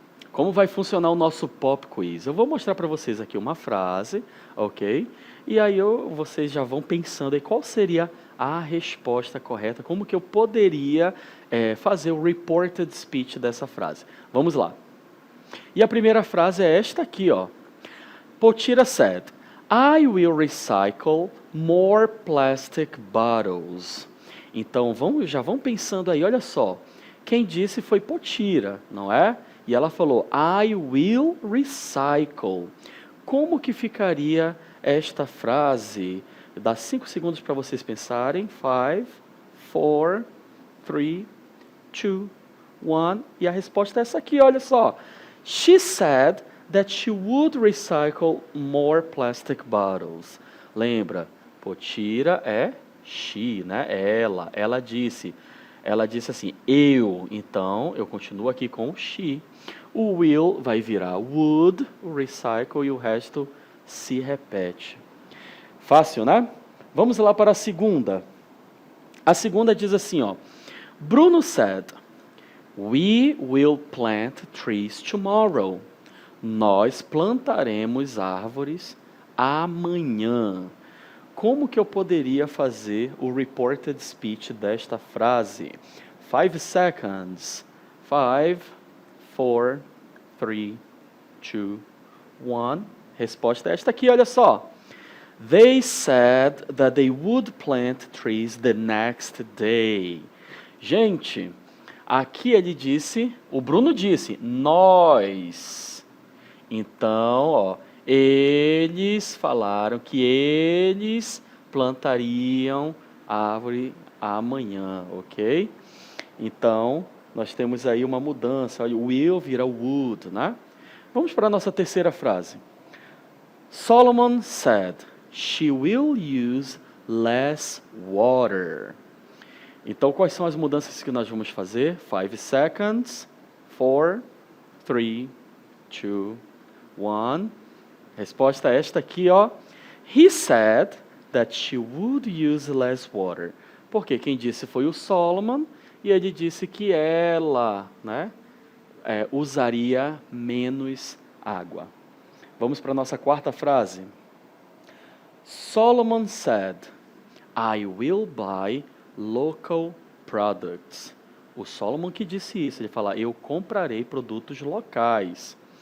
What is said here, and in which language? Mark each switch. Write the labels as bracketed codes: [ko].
[pt] Como vai funcionar o nosso pop quiz? Eu vou mostrar para vocês aqui uma frase, ok? E aí vocês já vão pensando aí qual seria a resposta correta, como que eu poderia fazer o reported speech dessa frase. Vamos lá. E a primeira frase é esta aqui, ó. [en] Potira said, I will recycle more plastic bottles. [pt] Então, já vão pensando aí, olha só. Quem disse foi Potira, não é? E ela falou, [en] I will recycle. [pt] Como que ficaria esta frase? Dá 5 segundos para vocês pensarem. 5, 4, 3, 2, 1. E a resposta é essa aqui, olha só. [en] She said that she would recycle more plastic bottles. [pt] Lembra, Potira é she, né? Ela disse. Ela disse assim, eu. Então, eu continuo aqui com o she. O will vai virar would, o recycle e o resto se repete. Fácil, né? Vamos lá para a segunda. A segunda diz assim, ó. [en] Bruno said, we will plant trees tomorrow. [pt] Nós plantaremos árvores amanhã. Como que eu poderia fazer o reported speech desta frase? [en] 5 seconds. 5, 4, 3, 2, 1. [pt] Resposta é esta aqui, olha só. [en] They said that they would plant trees the next day. [pt] Gente, aqui ele disse, o Bruno disse, nós. Então, ó, eles falaram que eles plantariam árvore amanhã, ok? Então, nós temos aí uma mudança. Olha, o will vira would, né? Vamos para a nossa terceira frase. [en] Solomon said, she will use less water. [pt] Então, quais são as mudanças que nós vamos fazer? [en] 5 seconds. 4, 3, 2, 1. [pt] Resposta é esta aqui, ó. [en] He said that she would use less water. [pt] Porque quem disse foi o Solomon, e ele disse que ela, né, usaria menos água. Vamos para a nossa quarta frase. [en] Solomon said, I will buy local products. [pt] O Solomon que disse isso, ele fala, eu comprarei produtos locais.